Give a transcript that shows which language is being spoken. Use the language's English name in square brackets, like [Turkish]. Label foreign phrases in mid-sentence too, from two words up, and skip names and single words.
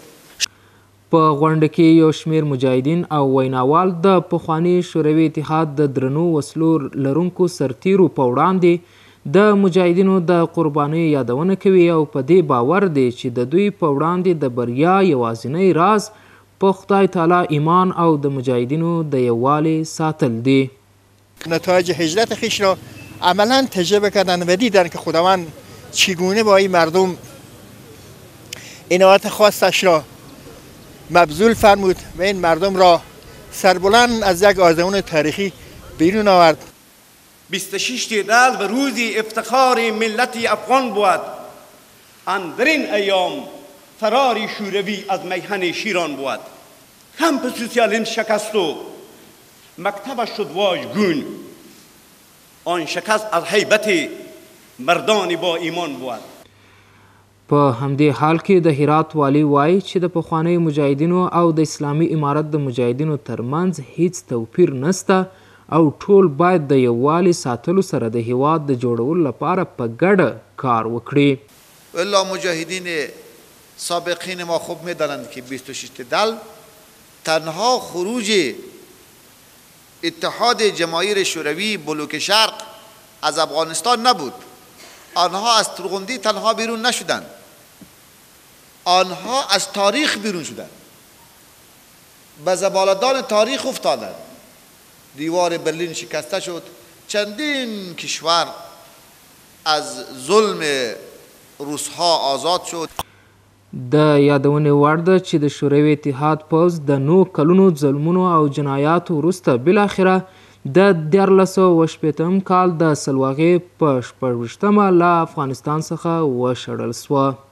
[Pashto] په غونډه کې یو شمیر مجاهدین او ویناوال د پخواني شوروي اتحاد د درنو وسلو لرونکو سرتیرو په وړاندې د مجاهدینو د قربانیو یادونه کوي او په دې باور دی چې د دوی په وړاندې د بریا یوازینی راز په خدای تعالی ایمان او د مجاهدینو د یووالي ساتل دی. [Persian] نتایج هجرت خویش را عملا تجربه کردن و دیدن که خداوند چگونه با این مردم عنایت خاصش را مبذول فرمود و این مردم را سربلند از یک آزمون تاریخی بیرون آورد. 26 تیردل و روزی افتخار ملت افغان بود. اندر این ایام فرار شوروی از میهن شیران بود. کمپ سوسیالیسم شکست و مکتبش شد واژگون. آن شکست از هیبت مردان با ایمان بود. [Pashto] په همدې حال کې د هرات والی وایي چې د پخوانیو مجاهدینو او د اسلامي امارت د مجاهدینو ترمنځ هیڅ توپیر نسته او ټول باید د یووالي ساتلو سره د هیواد د جوړولو لپاره په ګډه کار وکړي. [Persian] الا مجاهدین سابقین ما خوب میدانند که 26 دل تنها خروج اتحاد جماهیر شوروی بلوک شرق از افغانستان نبود. آنها از ترغندی تنها بیرون نشدند، آنها از تاریخ بیرون شدند، به زبالدان تاریخ افتادند. دیوار برلین شکسته شد، چندین کشور از ظلم روسها آزاد شد. [Pashto] د یادونې وړ ده چې د شوروي اتحاد پوځ د 9 کلونو ظلمونو او جنایاتو وروسته بالاخره د 1918 کال د سلواغې په 26مه له افغانستان څخه وشړل سوه.